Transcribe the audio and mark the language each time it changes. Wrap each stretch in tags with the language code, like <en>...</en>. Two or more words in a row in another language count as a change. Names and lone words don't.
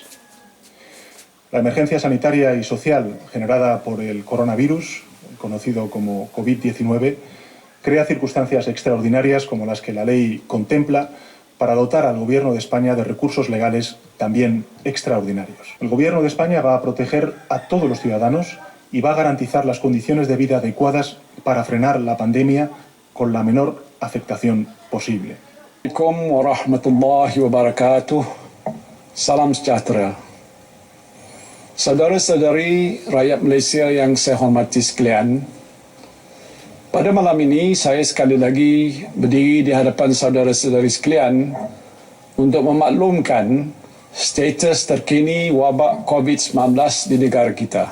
<es>La emergencia sanitaria y social generada por el coronavirus, conocido como COVID-19, crea circunstancias extraordinarias como las que la ley contempla para dotar al Gobierno de España de recursos legales también extraordinarios. El Gobierno de España va a proteger a todos los ciudadanos y va a garantizar las condiciones de vida adecuadas para frenar la pandemia con la menor afectación posible.</es> <ar>السلام عليكم ورحمة الله وبركاته.</ar> <ms>Salam sejahtera. Saudara-saudari rakyat Malaysia yang saya hormati sekalian, pada malam ini saya sekali lagi berdiri di hadapan saudara-saudari sekalian untuk memaklumkan status terkini wabak COVID-19 di negara kita.</ms>